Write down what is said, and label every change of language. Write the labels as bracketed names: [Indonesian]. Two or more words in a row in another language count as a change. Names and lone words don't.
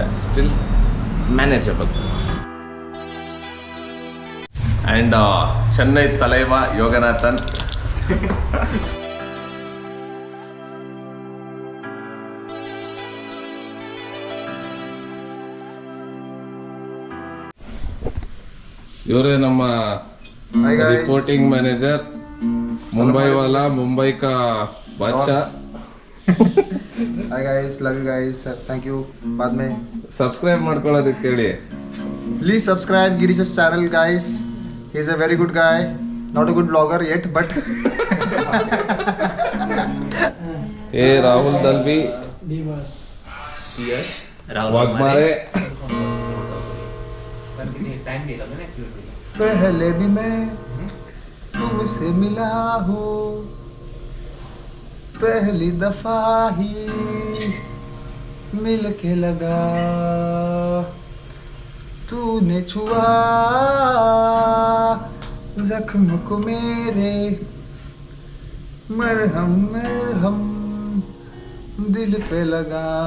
[English] Still manageable. And Chennai thalaiva Yoganathan. [Kannada] ಇವರೇ ನಮ್ಮ [English] reporting manager, [Hindi] मुंबई वाला, मुंबई का बादशाह. [English] Hi guys, love you guys, thank you. [Hindi] बाद में [Kannada] सब्सक्राइब ಮಾಡ್ಕೊಳ್ಳೋದಕ್ಕೆ ಹೇಳಿ. [English] Please subscribe Girish channel guys. He is a very good guy, not a good blogger yet but. [Hindi] ए राहुल दलवी, यश वाघमारे. पहले भी मैं तुमसे मिला हूँ, पहली दफा ही मिल के लगा, तूने छुआ जख्म को मेरे, मरहम मरहम दिल पे लगा.